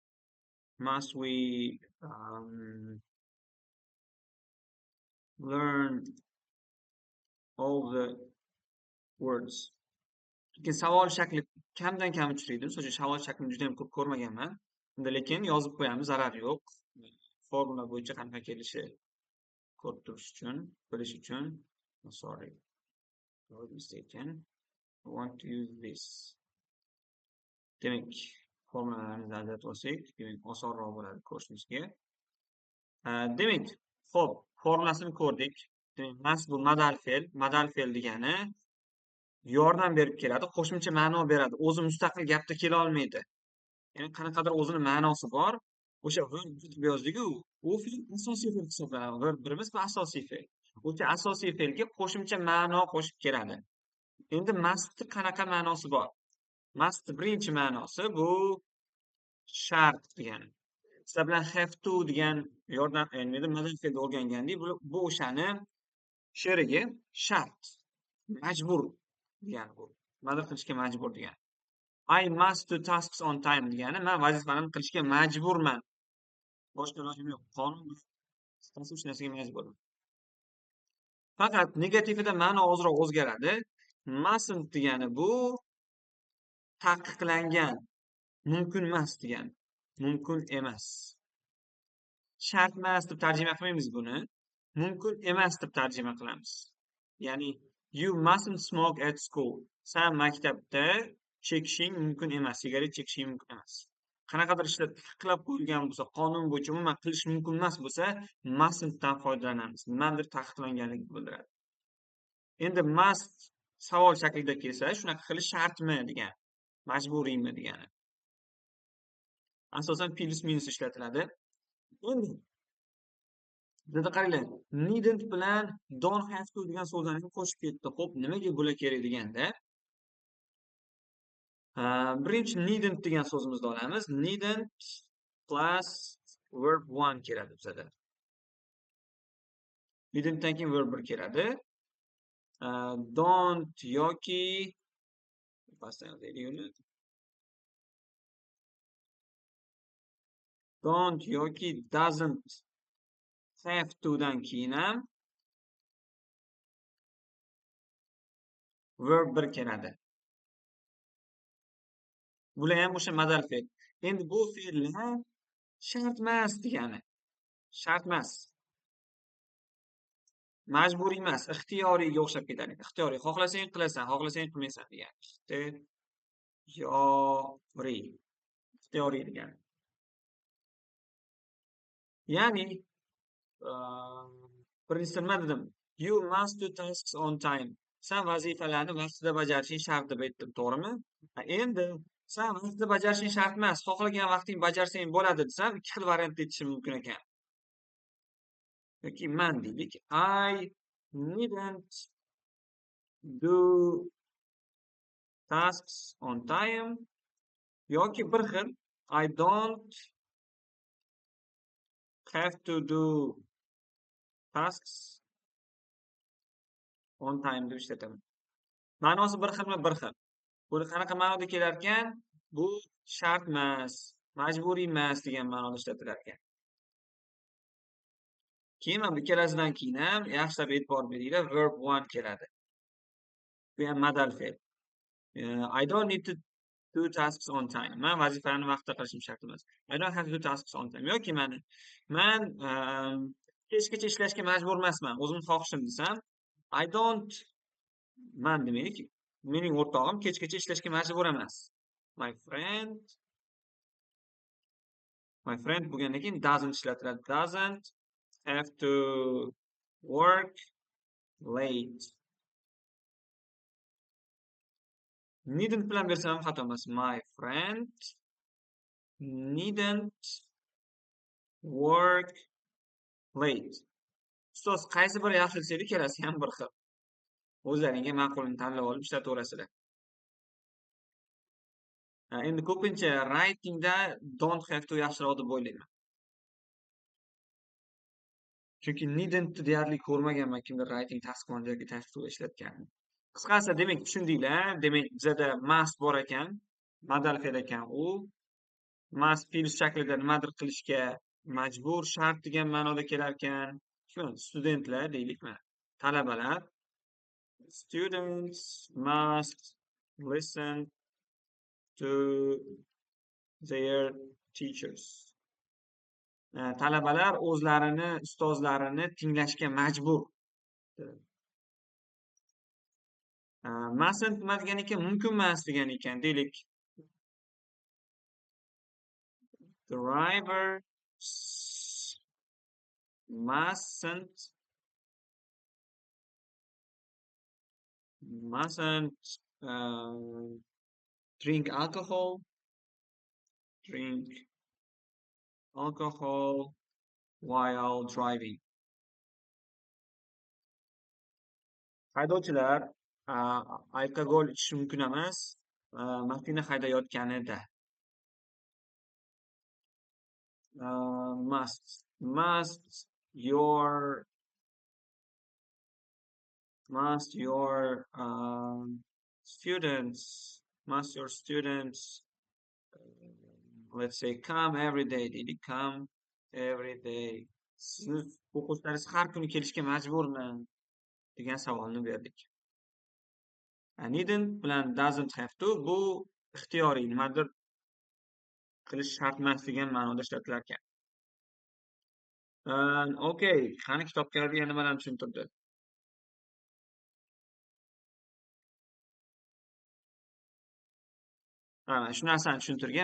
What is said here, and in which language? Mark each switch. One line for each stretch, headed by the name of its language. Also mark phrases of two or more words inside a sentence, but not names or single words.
English: learn all the words.
Uzbek: Lekin savol shakli kamdan kam uchraydi. Misol uchun savol shaklini juda ham ko'p ko'rmaganman. Lekin yozib qo'yamiz, zarar yo'q. Formula bo'yicha qanaqa kelishi ko'rib turish uchun, bilish uchun.
English: Sorry, I was mistaken. I want to use this.
Uzbek: Demak, formulalarni nazarda olsak, demak, osonroq bo'ladi ko'rishimizga. Demak, xo'p, formulasini ko'rdik. Demak, must bu modal fe'l. Modal fe'l degani yordam berib keladi, qo'shimcha ma'no beradi. O'zi mustaqil gapda kela olmaydi. Ya'ni qanaqadir o'zini ma'nosi bor. O'sha verb deb yozdik-ku, u fe'l asosiy fe'l hisoblanadi. Verb birimiz bu asosiy fe'l. O'sha asosiy fe'lga qo'shimcha ma'no qo'shib keladi. Endi must'ni qanaqa ma'nosi bor? Must birinchi ma'nosi bu shart degani. Sizlar bilan
English: have to
Uzbek: degan yordam modal fe'lni o'rgangandik. Bu o'shani sherigi shart, majbur degani bu. Nima qilishga majbur degani.
English: I must do tasks on time
Uzbek: degani, men vazifalarni qilishga majburman. Boshqa ilojim yo'q. Qonun shu narsaga majburman. Faqat negativida ma'no ozroq o'zgaradi. Mustn't degani bu taqiqlangan, mumkin emas degani. Mumkin emas. Shart emas deb tarjima qilmaymiz buni. Mumkin emas deb tarjima qilamiz. Ya'ni
English: you mustn't smoke at school.
Uzbek: Sen maktabda chekishing mumkin emas, sigaret chekishing mumkin emas. Qanaqadir ishlar taqiqlab qo'yilgan bo'lsa, qonun bo'yicha umuman qilish mumkin emas bo'lsa, mustn'tdan foydalanamiz. Nimadir taqiqlanganligini bildiradi. Endi must savol shaklida kelsa, shunaqa qilish shartmi degan, majburiymi degani. Asosan plus minus ishlatiladi. Endi bizda qaranglar, needn't bilan
English: don't have to
Uzbek: degan so'zlarni qo'shib ketdi. Xo'p, nimaga bular kerak deganda, birinchi needn't degan so'zimizni olamiz. Needn't plus verb 1 keladi bizada. Needn'tdan keyin verb 1 keladi. Don't yoki don't yoki
English: doesn't have to
Uzbek: dan keyin ham verb 1 keladi. Bular ham o'sha modal fe'l. Endi bu fe'llar shart emas degani. Shart emas. Majburiy emas, ixtiyoriyga o'xshab ketadi. Ixtiyoriy. Xohlasang qilasan, xohlasang qilmaysan degani. Ixtiyoriy. Ixtiyoriy degani. Ya'ni birinchisi nima dedim?
English: You must do tasks on time.
Uzbek: Sen vazifalarni vaqtida bajarishing shart deb aytdim, to'g'rimi? Endi sen vaqtida bajarishing shart emas, xohlagan vaqting bajarsang bo'ladi desam, ikki xil variantda aytishim mumkin ekan. Yoki man deylik.
English: I needn't do tasks on time.
Uzbek: Yoki bir xil
English: I don't have to do tasks on time
Uzbek: deb ishlataman. Ma'nosi bir xilmi? Bir xil. Bu qanaqa ma'noda kelar ekan? Bu shart emas, majburiy emas degan ma'noda ishlatilar ekan. Keyin mana bu ikkalasidan keyin ham yaxshilab e'tibor beringlar, verb 1 keladi. Bu ham modal fe'l.
English: I don't need to do tasks on time.
Uzbek: Men vazifalarni vaqtida qilishim shart emas.
English: I don't have to do tasks on time.
Uzbek: Yoki men kechgacha ishlashga majbur emasman. O'zimning xohishim desam,
English: I don't
Uzbek: man demaylik. Mening o'rtog'im kechgacha ishlashga majbur emas.
English: My friend
Uzbek: bo'lgandan keyin doesn't ishlatiladi.
English: Doesn't have to work late.
Uzbek: Needn't bilan bersam xato emas.
English: My friend needn't work late.
Uzbek: Ustoz, qaysi biri yaxshi desaylik, kelasi ham bir xil. O'zlaringga ma'qulini tanlab olib ishlataverasizlar. Endi ko'pincha writingda
English: don't have to
Uzbek: yaxshiroq deb o'ylayman. Chunki needn't deyarli ko'rmaganman kimdir writing taskon yoki task ishlatgan. Qisqasi, demak tushundinglar. Demak bizada must bor ekan, modal fe'l ekan u. Must fe'l shaklida nimadir qilishga majbur, shart degan ma'noda kelar ekan. Shu studentlar deylikmi? Talabalar.
English: Students must listen to their teachers.
Uzbek: Talabalar o'zlarini ustozlarini tinglashga majbur. Mustn't nima degan ekan? Mumkin emas degan ekan. Deylik.
English: Drivers mustn't drink alcohol. While driving.
Uzbek: Haydovchilar alkogol ichishi mumkin emas, mashina haydayotganida.
English: Must your students let's say come every day. Deydi, come every day.
Uzbek: Siz o'quvchilaringiz har kuni kelishga majburmi degan savolni berdik. Needn't bilan doesn't have to bu ixtiyoriy, nimadir qilish shart emas degan ma'noda ishlatilar ekan. Okay, qani kitobga nimalarni tushuntirdi? Shu narsani tushuntirgan.